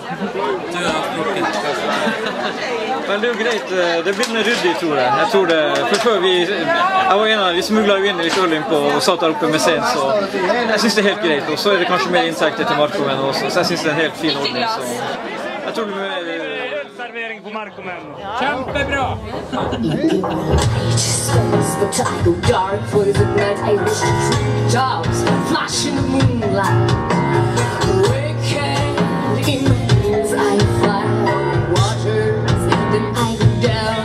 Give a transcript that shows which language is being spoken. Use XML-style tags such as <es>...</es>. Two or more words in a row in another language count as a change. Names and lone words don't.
<no>Men det er jo greit, det blir med ryddig, tror jeg. Jeg tror det, for før vi smuglet jo inn litt øl inn på og satt der oppe med scenen, så jeg synes det er helt greit. Og så er det kanskje mer inntekter til Markomen også, så jeg synes det er en helt fin ordning. Så jeg tror det blir Servering på Markomen. Kjempebra!</no> <en>Flash in the moonlight, wicked in my dreams. I fly on waters, then I go down.</en>